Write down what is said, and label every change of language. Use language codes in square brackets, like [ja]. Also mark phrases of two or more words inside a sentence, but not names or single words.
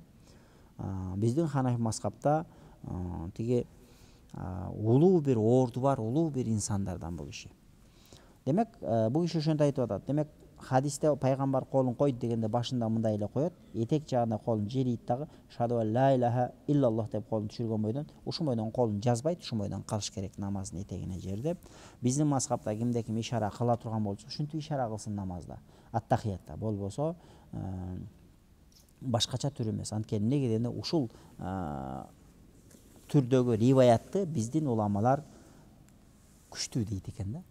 [ky] Биздин Ханафи мазхабта тиги улуу бир орду бар, улуу бир инсандардан бул киши. Демек, бул киши ошентип айтып атат. Демек, хадисте пайгамбар колун койду дегенде башында мындай эле коет, этек жагында колун жерийт дагы, [ar] شهد لا إله إلا الله [ky] деп колун түшүргөн бойдон, ушул бойдон колун жазбайт, ушул бойдон калыш керек намаздын этегине жердеп. Биздин мазхабта кимде ким ишара кыла турган болсо, ушинтип ишара кылсын намазда, аттахиятта, болбосо башкача түр эмес. Анткени неге дегенде ушул түрдөгү риваятты биздин уламалар күчтүү дейт экен да.